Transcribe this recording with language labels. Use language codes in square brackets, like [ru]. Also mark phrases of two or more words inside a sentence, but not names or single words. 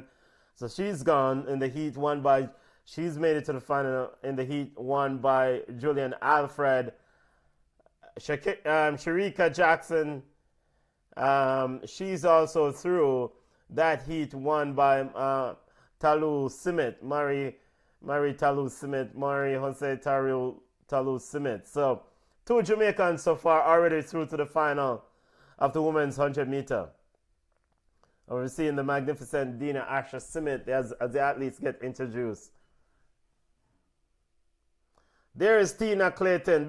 [en] So she's gone in the heat won by, she's made it to the final in the heat won by Julian Alfred. Sharika Jackson, she's also through. That heat won by Talu Simit, Mari Talu Simit, Mari Jose Talu Simit. So 2 Jamaicans so far already through to the final of the women's 100-meter. We're seeing the magnificent Dina Asher Simit as the athletes get introduced. There is Tina Clayton.